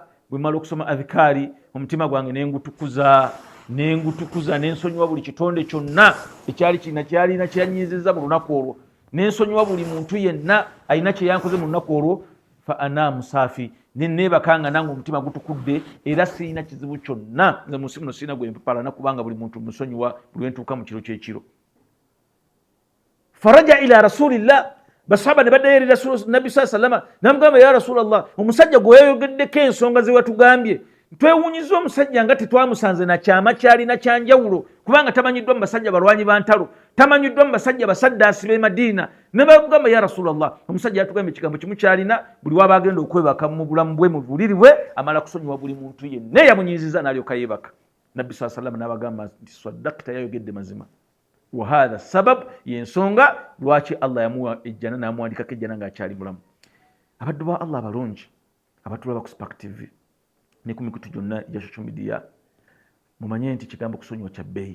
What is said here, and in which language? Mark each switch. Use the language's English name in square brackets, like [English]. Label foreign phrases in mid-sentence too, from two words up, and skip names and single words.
[Ganda] Bwe mmala okusoma adhikaari omutima gwange ne ngutukuza ne nsonyiwa buli kitonde kyonna ekyali kyalina kye yanyiizizza mu lunaku olwo, ne nsonyiwa buli muntu yenna alina kye yankoze mu lunaku olwo. [Arabic] فأنا مصاف, [Ganda] ne neebaka nga nange omutima gutukudde era sirina kizibu kyonna. Nze mu nsi muno sirina gwe mpapalana kubanga buli muntu musonyiwa buli lwe ntuuka mu kiro kyekiro. [Arabic] فرجع إلى رسول الله, [Ganda] basahaba ne baddayo eri Nabbi [Arabic] صلى الله عليه وسلم [Ganda] n'amugamba [Arabic] يا رسول الله, [Ganda] omusajja gwe yayogeddeko ensonga ze watugambye twewuunyiza omusajja nga tetwamusanze na kyama kyalina kyanjawulo, kubanga tamanyiddwa mu basajja balwanyi ba ntalo, tamanyiddwa mu basajja basaddaasi b'e Madiina. Ne bamugamba [Arabic] يا رسول الله, [Ganda] omusajja yatugambye ekigambo kimu kyalina, buli waba agenda okwebaka mu bulamu bwe mu buliri bwe amala kusonyiwa buli muntu yenna yamunyiiziza n'alyoka yeebaka. Nabbi [Arabic] صلى الله عليه وسلم [Ganda] n'abagamba nti saddaqta, yayogedde mazima. [Arabic] وهذا سبب [Ganda] yensonga lwaki Allah yamuwa ejjana n'amuwandikako ejjana ng'akyali mulamu. Abaddu ba Allah abalungi abatulaba ku Spark TV ne ku mikutu gyonna egya [English] social media, [Ganda] mumanye nti kigambo kusonyiwa kya bbeeyi.